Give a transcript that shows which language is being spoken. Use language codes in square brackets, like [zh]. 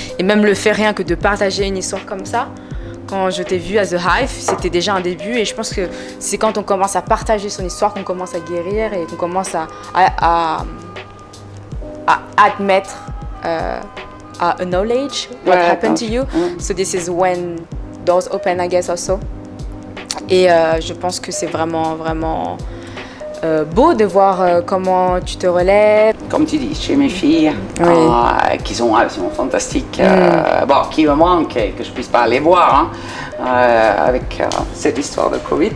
[fr] Et même le fait rien que de partager une histoire comme ça, quand je t'ai vue à The Hive, c'était déjà un début. Et je pense que c'est quand on commence à partager son histoire qu'on commence à guérir et qu'on commence à admettre, à [en] acknowledge what happened to you. So this is when doors open, I guess, also. [fr] Et je pense que c'est vraiment, vraiment beau de voir comment tu te relèves. Comme tu dis, chez mes filles, qui sont absolument fantastiques, qui me manquent et que je ne puisse pas aller voir avec cette histoire de Covid.